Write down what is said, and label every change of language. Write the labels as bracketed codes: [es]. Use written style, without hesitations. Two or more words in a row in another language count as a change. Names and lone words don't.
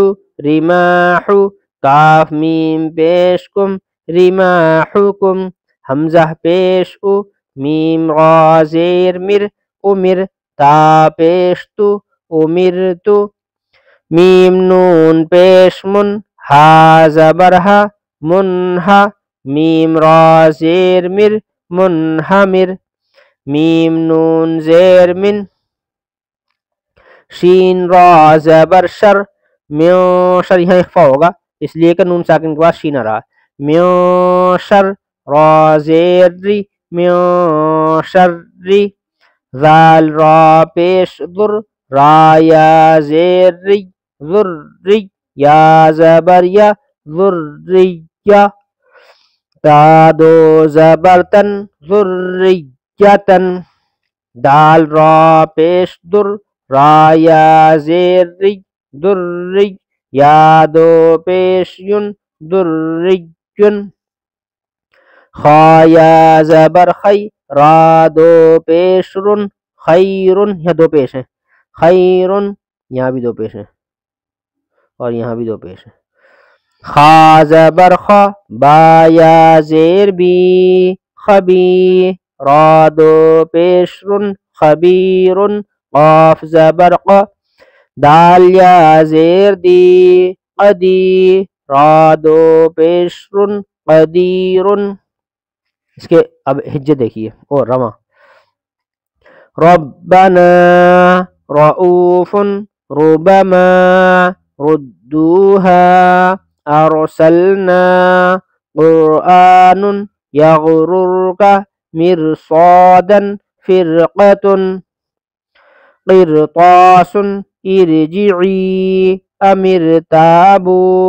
[ur] رماحو کاف میم پیش کم رماحکم حمزہ پیش او میم را زیر مر امر تا پیش تو امرتو میم نون پیش من ہا زبر ہا منہا میم را زیر مر منہمر میم نون زیر من شین را زبر شر میو شر یہاں اخفا ہوگا اس لیے کہ نون ساکن کے بعد شین آ رہا میو شر را زیر ری میو شر ری ذال را پیش ذر را یا زیر ری ذر ری یا زبر یا ذریہ تا دو زبر تن ذریتن دال را پیش در را یا زیر ری دری یا دو پیش یون دریون خا یا زبر خی را دو پیش رن خیرن یہاں دو پیش ہیں خیرن یہاں بھی دو پیش ہیں اور یہاں بھی دو پیش ہیں خا زبر خا با یا زیر بی خبی را دو پیش رن خبیرن قاف زبر قا دال یا زیر دی قدی را دو پیش رن قدیرن اس کے اب ہجے دیکھیے اور رواں [ar] ربنا رؤوف ربما ردوها ارسلنا قرآن یغررک مرصادا فرقة قرطاس ارجعی امر تابو